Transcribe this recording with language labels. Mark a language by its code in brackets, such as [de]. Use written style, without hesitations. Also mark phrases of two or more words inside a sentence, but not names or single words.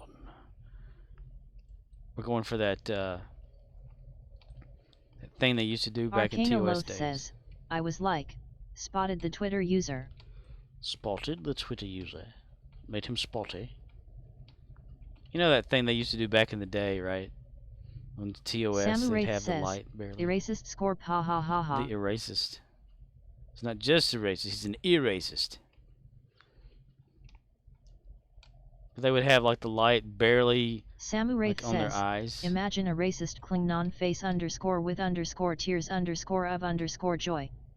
[en] We're going for that, that thing they used to do back in Arcana TOS Loth days. says, I was like, spotted the Twitter user. Spotted the Twitter user. Made him spotty. You know that thing they used to do back in the day, right? On TOS, Samu they'd Wraith have the says, light barely. Erasist Scorp ha ha ha ha. The erasist. He's not just a racist, he's an erasist. But they would have like the light barely Samu Wraith like, on their says, eyes. imagine a racist Klingon face underscore with underscore tears underscore of underscore joy.